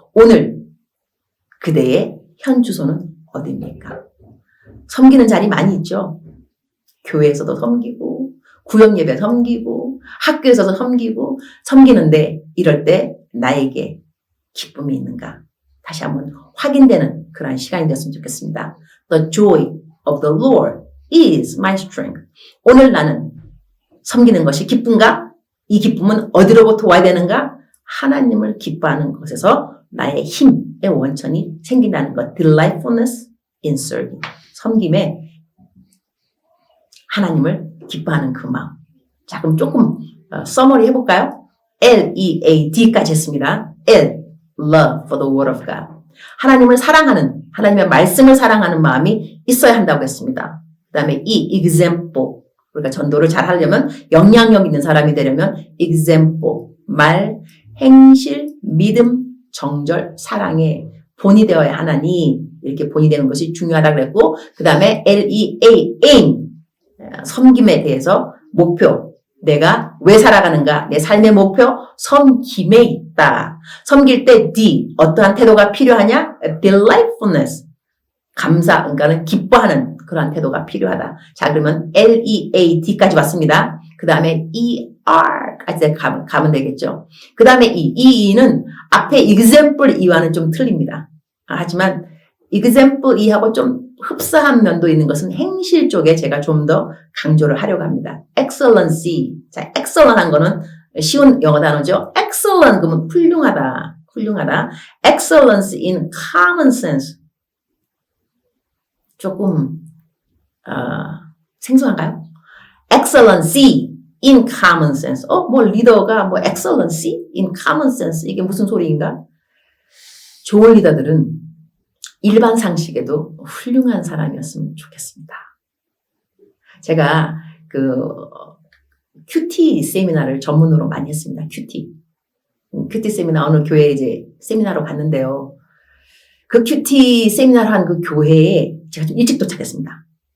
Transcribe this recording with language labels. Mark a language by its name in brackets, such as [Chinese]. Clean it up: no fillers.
[Korean] 오늘 그대의 현 주소는 어디입니까? 섬기는 자리 많이 있죠. 교회에서도 섬기고 구역 예배 섬기고 학교에서도 섬기고 섬기는데 이럴 때 나에게 기쁨이 있는가? 다시 한번 확인되는 그런 시간이 됐으면 좋겠습니다. [English] The joy of the Lord is my strength. [Korean] 오늘 나는 섬기는 것이 기쁜가? 이 기쁨은 어디로부터 와야 되는가? 하나님을 기뻐하는 것에서 나의 힘의 원천이 생긴다는 것. [English] Delightfulness in serving. [Korean] 섬김에 하나님을 기뻐하는 그 마음. 자, 그럼 조금 서머리 해볼까요? L-E-A-D까지 했습니다. [English] L, love for the word of God. [Korean] 하나님을 사랑하는, 하나님의 말씀을 사랑하는 마음이 있어야 한다고 했습니다. 그 다음에 E, example. 우리가 전도를 잘 하려면, 영향력 있는 사람이 되려면 example, 말, 행실, 믿음, 정절, 사랑에 본이 되어야 하나니 이렇게 본이 되는 것이 중요하다고 그랬고 그 다음에 L-E-A, aim, 섬김에 대해서 목표, 내가 왜 살아가는가, 내 삶의 목표, 섬김에 있다. 섬길 때 D, 어떠한 태도가 필요하냐? Delightfulness, 감사, 그러니까는 기뻐하는 그러한 태도가 필요하다. 자, 그러면 L-E-A-D까지 왔습니다. 그 다음에 E-R까지 가면 되겠죠. 그 다음에 E는 앞에 example E와는 좀 틀립니다. 하지만 example E하고 좀 흡사한 면도 있는 것은 행실 쪽에 제가 좀 더 강조를 하려고 합니다. [English] excellency. [Korean] 자, excellent한 거는 쉬운 영어 단어죠. excellent 그러면 훌륭하다. [English] excellence in common sense. [Korean] 조금 생소한가요? [English] excellency in common sense. [Korean] 리더가 [English] excellency in common sense. [Korean] 이게 무슨 소리인가? 좋은 리더들은 일반 상식에도 훌륭한 사람이었으면 좋겠습니다. 제가 큐티 세미나를 전문으로 많이 했습니다. 큐티 세미나 어느 교회에 이제 세미나로 갔는데요. 그 큐티 세미나를 한 그 교회에 제가 좀 일찍 도착했습니다.